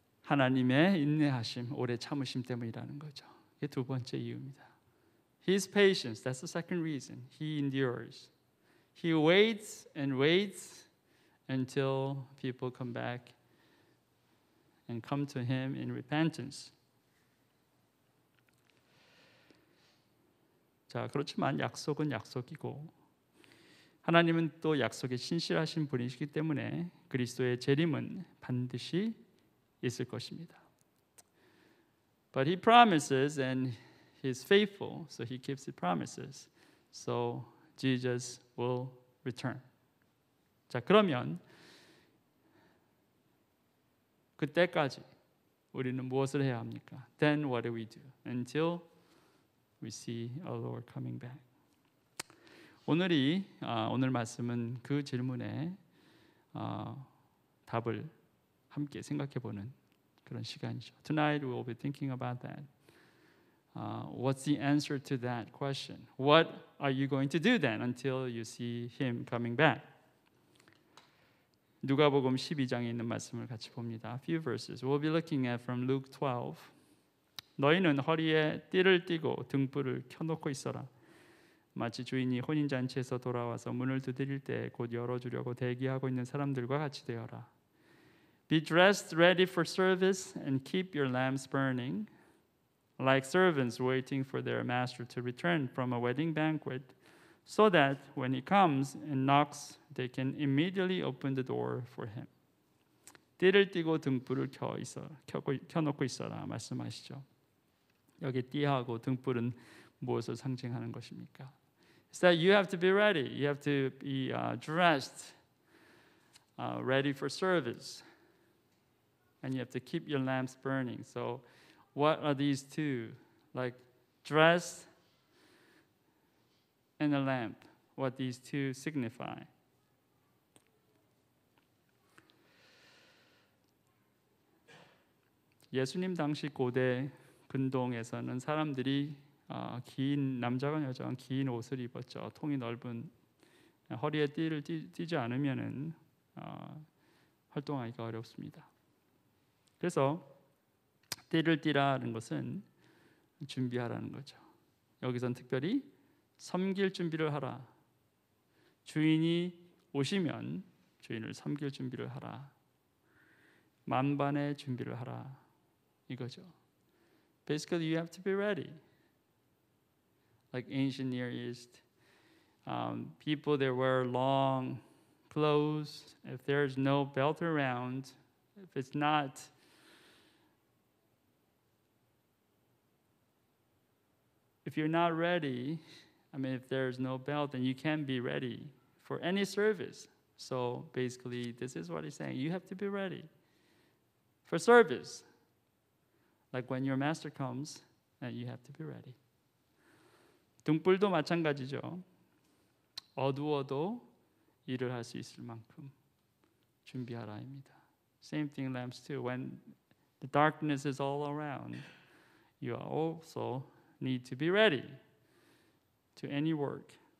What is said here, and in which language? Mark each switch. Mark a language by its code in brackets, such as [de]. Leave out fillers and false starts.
[ko] 하나님의 인내하심, 오래 참으심 때문이라는 거죠. 이게 두 번째 이유입니다. [en] His patience, that's the second reason. He endures. He waits and waits until people come back and come to Him in repentance. [ko] 자, 그렇지만 약속은 약속이고 하나님은 또 약속에 신실하신 분이시기 때문에 그리스도의 재림은 반드시 있을 것입니다. [en] But he promises and he is faithful, so he keeps his promises. So Jesus will return. [ko] 자, 그러면 그때까지 우리는 무엇을 해야 합니까? [en] Then what do we do until we see our Lord coming back? [ko] 오늘 말씀은 그 질문에 답을 함께 생각해보는 그런 시간이죠. [en] Tonight we will be thinking about that. What's the answer to that question? What are you going to do then until you see Him coming back? [ko] 누가복음 12장에 있는 말씀을 같이 봅니다. [en] A few verses. We'll be looking at from Luke 12. [ko] 너희는 허리에 띠를 띠고 등불을 켜놓고 있어라. 마치 주인이 혼인잔치에서 돌아와서 문을 두드릴 때 곧 열어주려고 대기하고 있는 사람들과 같이 되어라. [en] Be dressed ready for service and keep your lamps burning, like servants waiting for their master to return from a wedding banquet, so that when he comes and knocks, they can immediately open the door for him. [ko] 띠를 띠고 등불을 켜놓고 있어라 말씀하시죠. 여기 띠하고 등불은 무엇을 상징하는 것입니까? [en] It's that you have to be ready. You have to be dressed, ready for service. And you have to keep your lamps burning. So what are these two? Like dress and a lamp. What these two signify? [ko] 예수님 당시 고대 근동에서는 사람들이 긴 남자건 여자건 긴 옷을 입었죠. 통이 넓은 허리에 띠를 띠지 않으면은 활동하기가 어렵습니다. 그래서 띠를 띠라는 것은 준비하라는 거죠. 여기선 특별히 섬길 준비를 하라. 주인이 오시면 주인을 섬길 준비를 하라. 만반의 준비를 하라. 이거죠. [en] Basically, you have to be ready. Like ancient Near East, people that wear long clothes, if there's no belt around, if it's not if you're not ready, if there's no belt, then you can't be ready for any service. So basically, this is what he's saying. You have to be ready for service. Like when your master comes, then you have to be ready. [ko] 등불도 마찬가지죠. 어두워도 일을 할 수 있을 만큼 준비하라입니다. [en] Same thing lamps too. When the darkness is all around, you also need to be ready to any work.